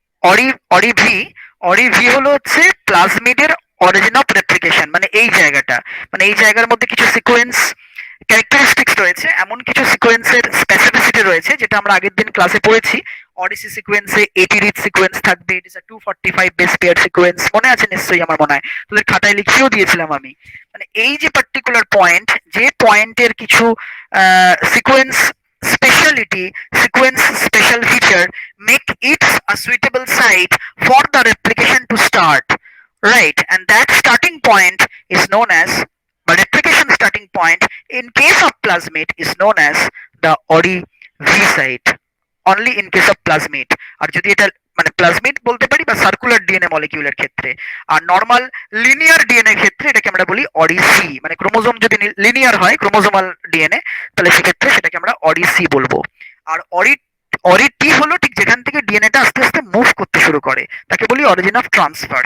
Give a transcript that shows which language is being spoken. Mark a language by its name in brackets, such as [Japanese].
[Bangla] Ori Ori V, Ori V হলো হচ্ছে প্লাজমিডের origin of replication, মানে এই জায়গাটা, মানে এই জায়গার মধ্যে কিছু সিকোয়েন্স ক্যারেক্টারিস্টিক্স রয়েছে, এমন কিছু সিকোয়েন্সের স্পেসিফিসিটি রয়েছে যেটা আমরা আগের দিন ক্লাসে পড়েছি। অডিসি সিকোয়েন্সে 80 রিচ সিকোয়েন্স থাকবে, [English] it is a 245 base pair sequence, [Bangla] মনে আছে নিশ্চয়ই? আমার মনে হয় তোদের খাতায় লিখেও দিয়েছিলাম আমি। মানে এই যে পার্টিকুলার পয়েন্ট, যে পয়েন্টের কিছু sequence [English] speciality, sequence special feature make it a suitable site for the replication to start, right? And that starting point is known as, the replication starting point in case of plasmid is known as the ORI V site, only in case of plasmid। [Bangla] আর যদি এটা মানে plasmid বলতে পারি বা circular DNA মলিকিউলের ক্ষেত্রে, আর normal linear DNA ক্ষেত্রে এটাকে আমরা বলি অডিসি। মানে ক্রোমোজোম যদি লিনিয়ার হয়, ক্রোমোজোমাল ডিএনএ, তাহলে সেক্ষেত্রে সেটাকে আমরা অডিসি বলবো। আর অরিটি হলো ঠিক যেখান থেকে ডিএনএটা আস্তে আস্তে মুভ করতে শুরু করে, তাকে বলি অরিজিন অফ ট্রান্সফার।